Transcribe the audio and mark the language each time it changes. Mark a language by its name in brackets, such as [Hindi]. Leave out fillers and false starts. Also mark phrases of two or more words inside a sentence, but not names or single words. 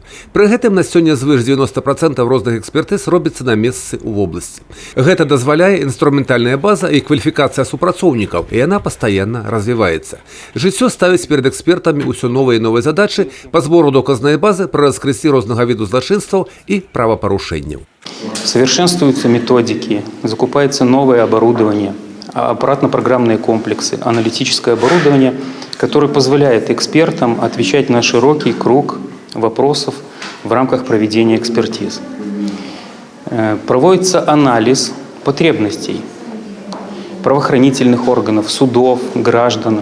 [Belarusian] Пры гэтым на сёння звыш 90% розных экспертыз робіцца на месцы ў вобласці. Гэта дазваляе інструментальная база і кваліфікацыя супрацоўнікаў, і яна пастаянна развіваецца. Жыццё ставіць перад экспертамі ўсё новыя і новыя задачы па збору доказнай базы пры раскрыцці рознага віду злачынстваў і правапарушэнняў. [Russian] Совершенствуются методики, закупается новое оборудование, аппаратно-программные комплексы, аналитическое оборудование, которое позволяет экспертам отвечать на широкий круг вопросов в рамках проведения экспертиз. Проводится анализ потребностей правоохранительных органов, судов, граждан.